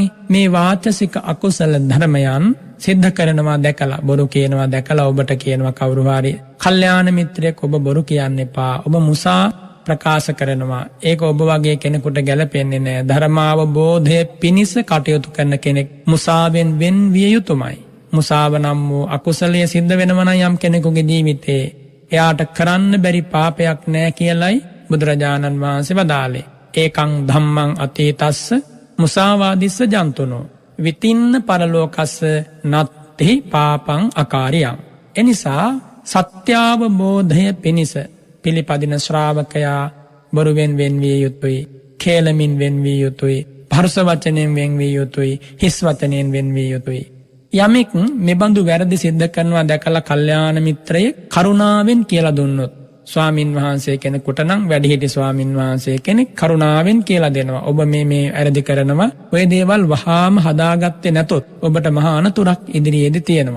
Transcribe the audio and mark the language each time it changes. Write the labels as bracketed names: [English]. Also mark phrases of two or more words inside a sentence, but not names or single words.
[Sinhala] මේ වාචසික අකුසල ධර්මයන් සිද්ධ කරනවා දැකලා, බොරු කියනවා දැකලා ඔබට කියනවා කවුරු හරි කල්යාණ මිත්‍රයෙක් ඔබ බොරු කියන්න එපා, ඔබ මුසා ප්‍රකාශ කරනවා, ඒක ඔබ වගේ කෙනෙකුට ගැලපෙන්නේ නැහැ. ධර්මාවබෝධය පිණිස කටයුතු කරන කෙනෙක් මුසාවෙන් වෙන් විය යුතුමයි. මුසාව නම් වූ අකුසලයේ සිද්ධ වෙනවා නම් යම් කෙනෙකුගේ ජීවිතේ එයාට කරන්න බැරි පාපයක් නැහැ කියලයි බුදුරජාණන් වහන්සේ වදාළේ. [Pali] ඒකං ධම්මං අතීතස්ස මුසාවාදිස්ස ජන්තුනෝ විතින්න පරලෝකස්ස නත්ති පාපං අකාරියං. [Sinhala] එනිසා සත්‍යාවබෝධය පිණිස පිළිපදින ශ්‍රාවකයා බොරුවෙන් වෙන්විය යුතුයි, කේලමින් වෙන්විය යුතුයි, පරුස වචනෙන් වෙන්විය යුතුයි, හිස් වචනෙන් වෙන්විය යුතුයි. යමෙක් මෙබඳු වැරදි සිද්ධ කරනවා දැකලා කල්යාණ මිත්‍රයෙක් කරුණාවෙන් කියලා දුන්නොත්, ස්වාමින් වහන්සේ කෙනෙකුට නම් වැඩිහිටි ස්වාමින් වහන්සේ කෙනෙක් කරුණාවෙන් කියලා දෙනවා, ඔබ මේ වැරදි කරනවා, ඔය දේවල් වහාම හදාගත්තේ නැතොත් ඔබට මහා අනතුරක් ඉදිරියේදී තියෙනවා.